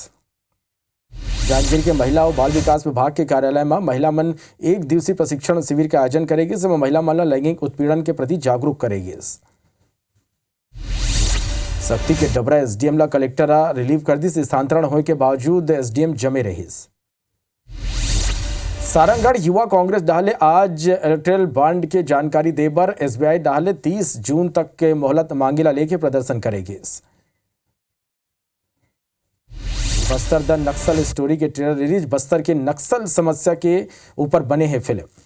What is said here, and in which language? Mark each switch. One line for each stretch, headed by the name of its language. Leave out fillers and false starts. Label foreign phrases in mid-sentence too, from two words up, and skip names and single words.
Chhattisgarhi: जांजगीर के महिला और बाल विकास विभाग के कार्यालय में महिला मन एक दिवसीय प्रशिक्षण शिविर का आयोजन करेगी, जिसमें महिला मन लैंगिक उत्पीड़न के प्रति जागरूक करेगी। शक्ति के डबरा एसडीएम ला कलेक्टर रिलीव कर दी, स्थानांतरण होने के बावजूद एसडीएम जमे रही। सारंगढ़ युवा कांग्रेस डाले आज इलेक्ट्रल बॉन्ड के जानकारी देबर, एसबीआई डाले 30 जून तक के मोहलत मांगेला लेके प्रदर्शन करेगी। बस्तर द नक्सल स्टोरी के ट्रेलर रिलीज, बस्तर के नक्सल समस्या के ऊपर बने हैं फिल्म।